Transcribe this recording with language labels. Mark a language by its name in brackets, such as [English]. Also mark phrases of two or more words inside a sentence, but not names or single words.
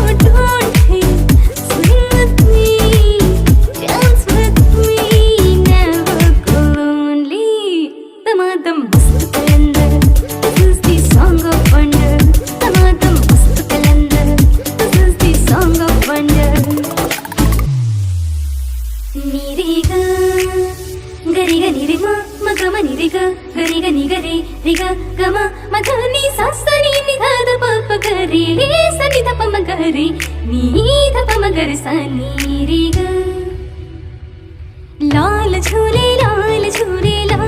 [English] Don't think, swing with me, dance with me, never go lonely. Damadam mast kalendar, this is the song of wonder. Damadam mast kalendar, this is the song of wonder. Niriga, gariga nirima, magama niriga, gariga nigare, riga gama, magani sasani nidada papa gari, sani dapa magari, ni dapa magar sani riga. [Hindi] लाल झूले